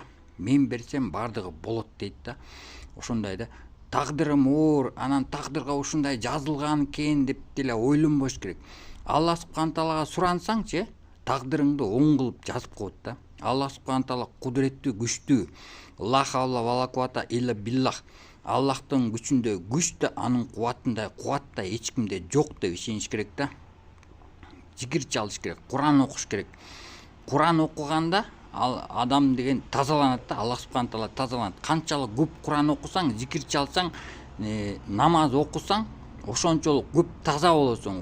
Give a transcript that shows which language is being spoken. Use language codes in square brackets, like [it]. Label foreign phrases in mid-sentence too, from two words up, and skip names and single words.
[ky] Мен берсем баардыгы болот дейт да. Ошондой да. Тагдырым оор, анан тагдырга ушундай жазылган экен деп деле ойлонбош керек. [ar] الله سبحانه [ky] Таалага сурансаңчы, тагдырыңды оң кылып жазып коет да. [ar] الله سبحانه تعالى [ky] кудуреттүү, күчтүү. [ar] لا حول ولا قوة إلا بالله. [ky] Аллахтын күчүндө күч да, анын кубатындай кубат да эч кимде жок деп ишениш керек да. Зикир чалыш керек, Куран окуш керек. Куран окуганда адам деген тазаланат да, [ar] الله سبحانه تعالى [ky] тазаланат. Канчалык көп Куран окусаң, зикир чалсаң, намаз окусаң, ошончолук көп таза болосуң.